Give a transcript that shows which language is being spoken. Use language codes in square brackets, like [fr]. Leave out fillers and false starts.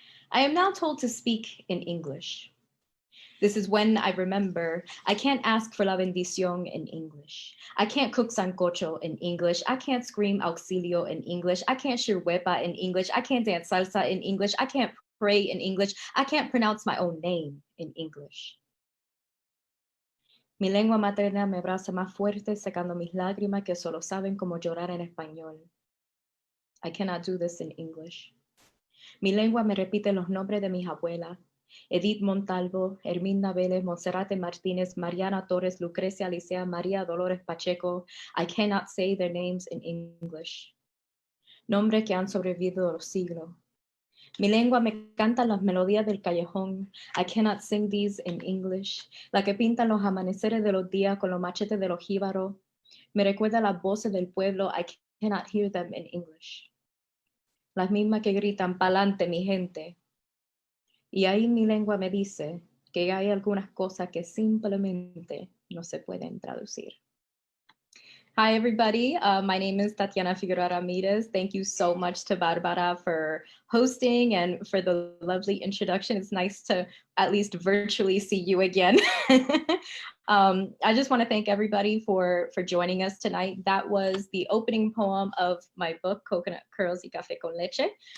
[en] I am now told to speak in English. This is when I remember I can't ask for la bendición in English. I can't cook sancocho in English. I can't scream auxilio in English. I can't shir huepa in English. I can't dance salsa in English. I can't pray in English. I can't pronounce my own name in English. [es] Mi lengua materna me abraza más fuerte, secando mis lágrimas que solo saben cómo llorar en español. [en] I cannot do this in English. [es] Mi lengua me repite los nombres de mis abuelas. Edith Montalvo, Herminda Vélez, Monserrate Martínez, Mariana Torres, Lucrecia Alicia, María Dolores Pacheco. [en] I cannot say their names in English. [es] Nombres que han sobrevivido los siglos. Mi lengua me canta las melodías del callejón. [en] I cannot sing these in English. [es] La que pintan los amaneceres de los días con los machetes de los jíbaros. Me recuerda las voces del pueblo. [en] I cannot hear them in English. [es] Las mismas que gritan, pa'lante mi gente. Y ahí mi lengua me dice que hay algunas cosas que simplemente no se pueden traducir. [en] Hi, everybody. My name is Tatiana Figueroa Ramirez. Thank you so much to Barbara for hosting and for the lovely introduction. It's nice to at least virtually see you again. I just want to thank everybody for joining us tonight. That was the opening poem of my book, Coconut Curls y Café con Leche.